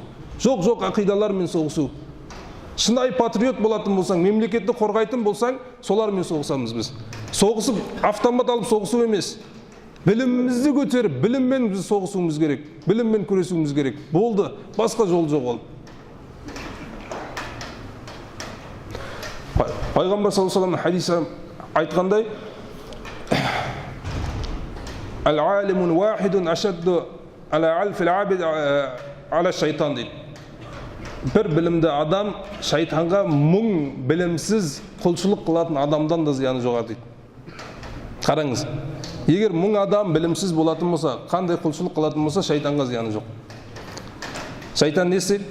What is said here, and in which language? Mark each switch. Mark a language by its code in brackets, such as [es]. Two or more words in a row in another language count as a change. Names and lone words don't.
[kk] Жоқ ақидалармен соғысу. Шынайы патриот болатын болсаң, мемлекетті қорғайтын болсаң, солармен соғысамыз біз. Соғысып, автомат алып соғысу емес. Білімімізді көтеріп, біліммен біз соғысуымыз керек. Біліммен күресуіміз керек. Болды, басқа жол жоқ ол. Пайғамбар [ar] صلى الله عليه وسلم [kk] хадисі айтқандай, [ar] «العالم واحد أشد على ألف عابد على الشيطان» дейді. [kk] Бір білімді адам шайтанға мың білімсіз құлшылық қылатын адамдан да зияны жоғары дейді. Қараңыз, егер мың адам білімсіз болатын болса, қандай құлшылық қылатын болса, шайтанға зияны жоқ. Шайтан не істейді?